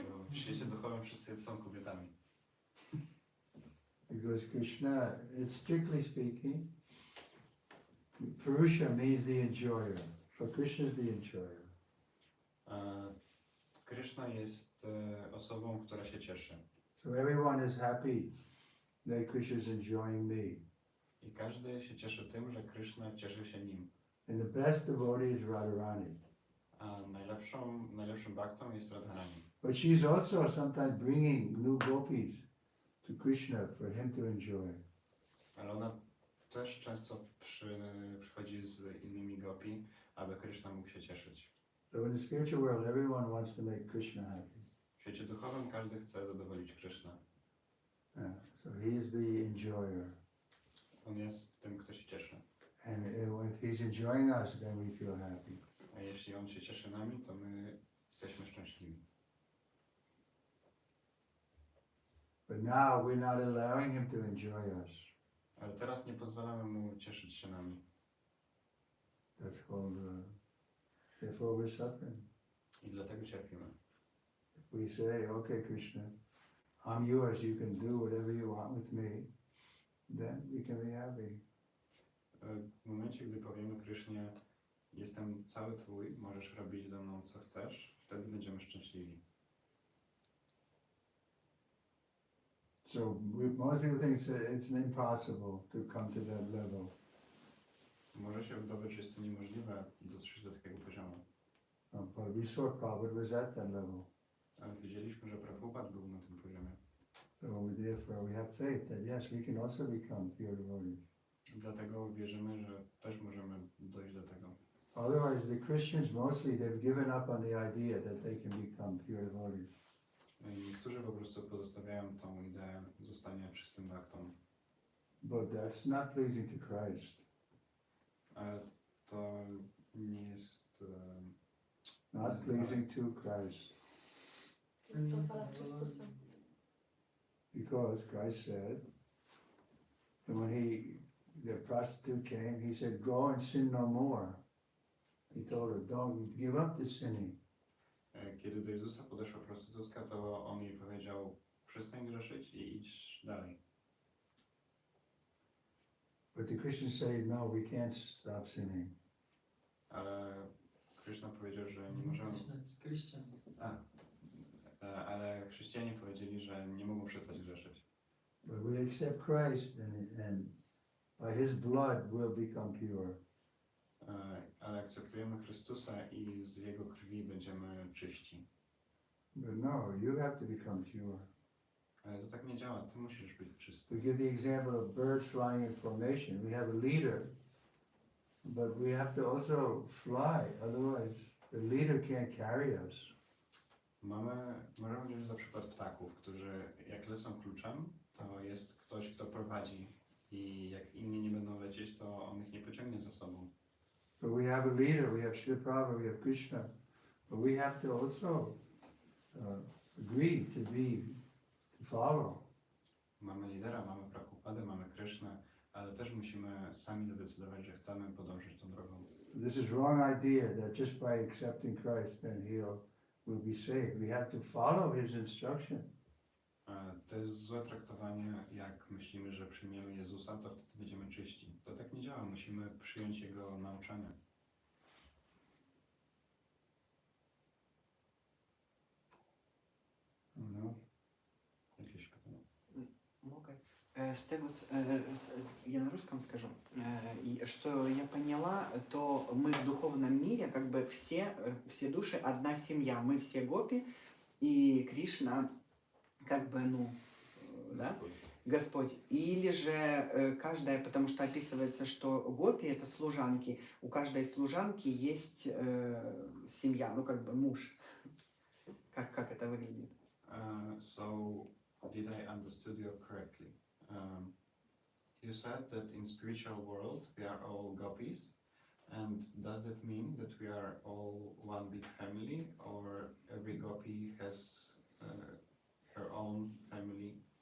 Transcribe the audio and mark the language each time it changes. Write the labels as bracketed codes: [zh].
[pl] W świecie duchowym wszyscy są kobietami. [en] Because Krishna, it's strictly speaking, Purusha means the enjoyer. So Krishna is the enjoyer. [pl] Krishna jest osobą, która się cieszy. [en] So everyone is happy that Krishna is enjoying me. [pl] I każdy się cieszy tym, że Krishna cieszy się nim. [en] And the best devotee is Radharani. [pl] A najlepszym baktą jest Radharani. [en] But she's also sometimes bringing new gopis to Krishna for him to enjoy. [pl] Ale ona też często przychodzi z innymi gopi, aby Krishna mógł się cieszyć. [en] So in the spiritual world, everyone wants to make Krishna happy. [pl] W świecie duchowym każdy chce zadowolić Krishna. [en] So he is the enjoyer. [pl] On jest tym, kto się cieszy. [en] And if he's enjoying us, then we feel happy. [pl] A jeśli on się cieszy nami, to my jesteśmy szczęśliwi. [en] But now we're not allowing him to enjoy us. [pl] Ale teraz nie pozwalamy mu cieszyć się nami. [en] That's called, therefore we're suffering. [pl] I dlatego cierpimy. [en] If we say, okay, Krishna, I'm yours, you can do whatever you want with me, then we can be happy. [pl] W momencie, gdy powiemy Krysznie, jestem cały Twój, możesz robić ze mną co chcesz, wtedy będziemy szczęśliwi. [en] So most people think it's impossible to come to that level. [pl] Może się wydawać, że jest to niemożliwe dotrzeć do takiego poziomu. [en] But we saw Prabhupada was at that level. [pl] Ale wiedzieliśmy, że Prabhupada był na tym poziomie. [en] So therefore we have faith that yes, we can also become pure devotees. [pl] Dlatego wierzymy, że też możemy dojść do tego. [en] Otherwise, the Christians mostly, they've given up on the idea that they can become pure devotees. [pl] Niektórzy po prostu pozostawiają tą ideę zostania czystym baktą. [en] But that's not pleasing to Christ. [pl] Ale to nie jest... [en] Not pleasing to Christ. [pl] Jest to chwala Chrystusa. [en] Because Christ said, and when the prostitute came, he said, go and sin no more. He told her, don't give up the sinning. [pl] Kiedy do Jezusa podeszła prostytutka, to on jej powiedział, przestań grzeszyć i idź dalej. [en] But the Christians say, no, we can't stop sinning. [pl] Ale Krishna powiedział, że nie możemy... [en] Christians. [pl] Ale chrześcijanie powiedzieli, że nie mogą przestać grzeszyć. [en] But we accept Christ and by His blood we'll become pure. [pl] Ale akceptujemy Chrystusa i z Jego krwi będziemy czyści. [en] But no, you have to become pure. [pl] Ale to tak nie działa, ty musisz być [en] To [pl] czysty. [en] give the example of birds flying in formation, we have a leader, but we have to also fly, otherwise the leader can't carry us. [pl] Możemy wziąć za przykład ptaków, którzy jak lecą kluczem, to jest ktoś, kto prowadzi i jak inni nie będą lecieć, to on ich nie pociągnie za sobą. [en] So we have a leader, we have Srila Prabhupada, we have Krishna, but we have to also agree to follow. [pl] Mamy lidera, mamy Prabhupadę, mamy Krishnę, ale też musimy sami zadecydować, że chcemy podążyć tą drogą. [en] This is wrong idea that just by accepting Christ then we'll be saved. We have to follow His instruction. [pl] To jest złe traktowanie, jak myślimy, że przyjmiemy Jezusa, to wtedy będziemy czyści. To tak nie działa, musimy przyjąć Jego nauczanie. No. Jakieś pytania? [ru] Могу. С tego, я на русском скажу. И что я поняла, то мы в духовном мире, как бы все души одна семья. Мы все гопи, и Кришна, как бы, ну, да, Господь. Или же каждая, потому что описывается, что гопи это служанки, у каждой служанки есть семья, ну, как бы муж. Как это выглядит? [en] So, did I understood you correctly? You said that in spiritual world we are all gopis, and does that mean that we are all one big family, or every gopi has her own family?